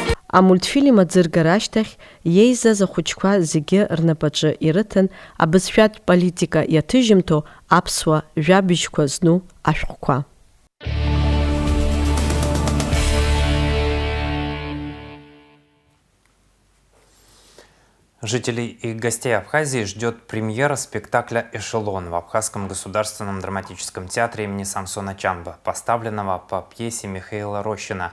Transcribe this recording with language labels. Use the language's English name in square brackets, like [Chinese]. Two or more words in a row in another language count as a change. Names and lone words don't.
[Abkhazian] Амультфильм аӡыргарашьҭахь еизаз ахәыҷқәа зегьы рнапаҿы ирыҭан абызшәатә политика иаҭыжьымҭо аԥсуа жәабжьқәа зну ашәҟәқәа. [Russian] Жителей и гостей Абхазии ждет премьера спектакля «Эшелон» в Абхазском государственном драматическом театре имени Самсона Чанба, поставленного по пьесе Михаила Рощина.